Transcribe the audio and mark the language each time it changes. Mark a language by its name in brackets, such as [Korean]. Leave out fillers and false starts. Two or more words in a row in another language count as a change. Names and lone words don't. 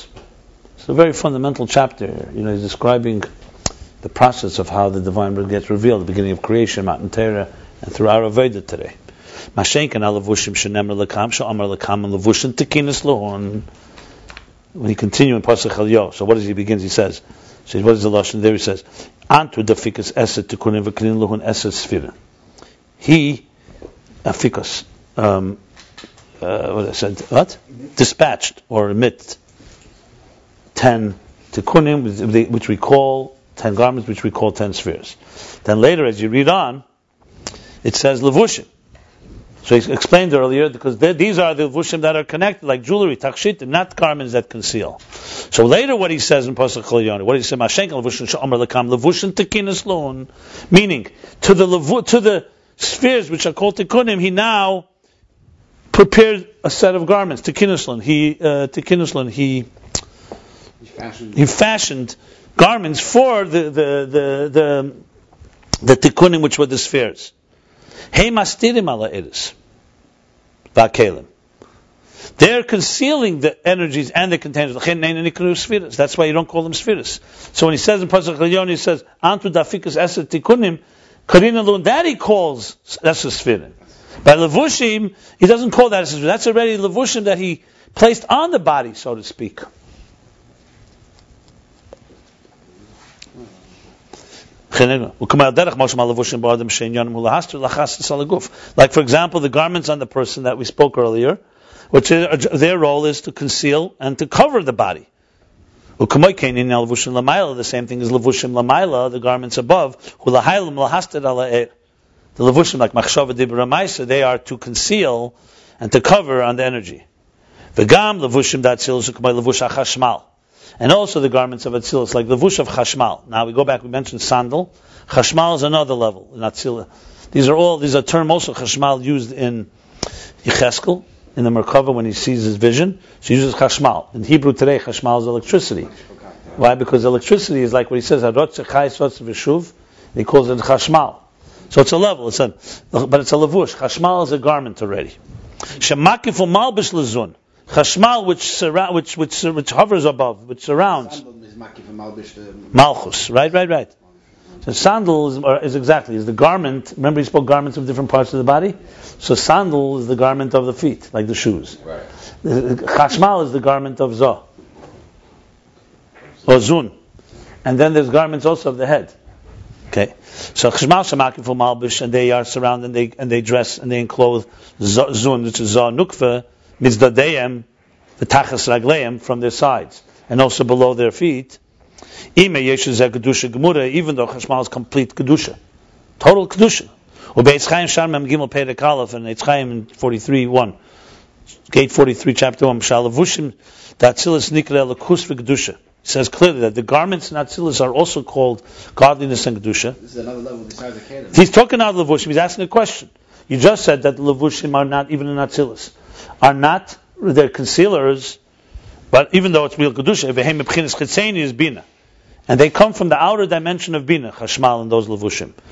[English] It's a very fundamental chapter. He's describing the process of how the divine gets revealed, the beginning of creation, [Hebrew] Matan Torah, [English] and through our Avodah today. When he continues in [Hebrew] Pasuk Elyo, [English] so what does he begins? He says, what is the lashon there? He says, [Hebrew] "Antu dafikas eset tikunim v'klin luhun eset sefirah." [English] He, afikas, dispatched or emit 10 tikunim, which we call 10 garments, which we call 10 spheres. Then later, as you read on, it says levushim. So he explained earlier, because these are the levushim that are connected, like jewelry, takshitim, not garments that conceal. So later, what he says in [Hebrew] Pasuk Cholyoni, [English] what he says, [Hebrew] "Mashenka levushin she'omer lekam levushin tekinas loon," [English] meaning to the spheres which are called tikunim, he now prepared a set of garments. [Hebrew] Tekinas loon, he [English] He fashioned garments for the tikkunim, which were the spheres. [Hebrew] Hey mastirim ala eris va'kelim. [English] They're concealing the energies and the containers. That's why you don't call them spheres. So when he says in [Hebrew] Pasuk Elyon, [English] he says, [Hebrew] Antu dafikus eser tikkunim, karina lun, [English] that he calls eser spherim. By levushim, he doesn't call that eser spherim. That's already levushim that he placed on the body, so to speak. Like, for example, the garments on the person that we spoke earlier, which their role is to conceal and to cover the body. The same thing as [Hebrew] levushim lamaila, [English] the garments above. The levushim, like [Hebrew] machshava dibra maisa, [English] they are to conceal and to cover on the energy. [Hebrew] V'gam levushim atzilus u'kamay levush hachashmal. [English] And also the garments of atzilus, like levush of chashmal. Now we go back, we mentioned sandal. Chashmal is another level in atzilus. These are terms also chashmal used in Yecheskel, in the Merkava when he sees his vision. So he uses chashmal. In Hebrew today, chashmal is electricity. Why? Because electricity is like what he says, he calls it chashmal. So it's a level, but it's a levush. Chashmal is a garment already. [Hebrew] Shemakifu malbish lezun. Chashmal, [English] which hovers above, which surrounds. Malchus, right. So sandal is the garment. Remember, he spoke garments of different parts of the body. So sandal is the garment of the feet, like the shoes. Right. Chashmal is the garment of zah, or zun, and then there's garments also of the head. Okay, so [Hebrew] chashmal shemakifu malbish, [English] and they are surrounded, and they dress and they enclose zun, which is [Hebrew] zah nukva. [English] Mizdadeyem, the [Hebrew] tachas ragleim, [English] from their sides, and also below their feet. [Hebrew] Ime yesh kedusha gemura, [English] even though chashmal is complete kedusha, total kedusha. [Hebrew] Ubeitz Chaim Shar Mem Gimel Perek Aleph, [English] and Eitz Chaim in 43:1, Gate 43, chapter 1. [Hebrew] Shalavushim atzilus nikra lekus v'kedusha. [English] It says clearly that the garments in atzilus are also called godliness and kedusha. This is another level besides the kelim. He's talking about levushim. He's asking a question. You just said that the levushim are not even in atzilus. Are not, they're concealers, but even though it's real kedusha, [Hebrew] vehem mebchinas chitzeni [English] is bina, and they come from the outer dimension of bina, chashmal, and those levushim.